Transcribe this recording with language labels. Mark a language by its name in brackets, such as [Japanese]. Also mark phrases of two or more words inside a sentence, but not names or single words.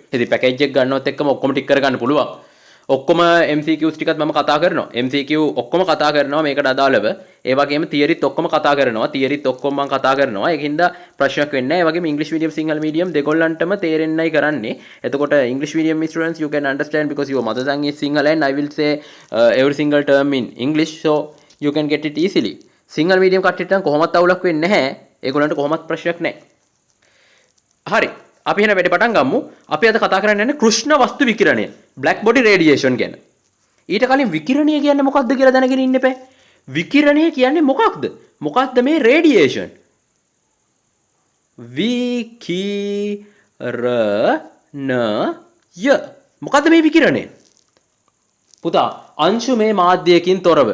[Sinhala] ඉතින් පැකේජ් එක ගන්නවත් එක්කම ඔක්කොම ටික කරගන්න පුළුවන්. ඔක්කොම MCQs ටිකත් මම කතා කරනවා. MCQ ඔක්කොම කතා කරනවා මේකට අදාළව. ඒ වගේම තියරිත් ඔක්කොම කතා කරනවා. තියරිත් ඔක්කොම මම කතා කරනවා. ඒකින්ද ප්‍රශ්නයක් වෙන්නේ නැහැ. ඒ වගේම [English] English medium [Sinhala] සිංහල medium දෙකොල්ලන්ටම තේරෙන්නයි කරන්නේ. [English] එතකොට English medium students you can understand because your mother tongue is Sinhala and I will say every single term in English so you can get it easily. [Sinhala] සිංහල medium කට්ටියට නම් කොහොමවත් අවුලක් වෙන්නේ නැහැ. ඒගොල්ලන්ට කොහොමවත් ප්‍රශ්නයක් නැහැ. හරි. අපි එහෙනම් වැඩි පටන් ගමු. අපි අද කතා කරන්න යන්නේ කෘෂ්ණ වස්තු විකිරණය. [English] black body radiation ගැන. [Sinhala] ඊට කලින් විකිරණය කියන්නේ මොකක්ද කියලා දැනගෙන ඉන්න එපා. විකිරණය කියන්නේ මොකක්ද? මොකක්ද මේ radiation? විකිරණය. මොකක්ද මේ විකිරණය? පුතා අංශුමය මාධ්‍යයකින් තොරව.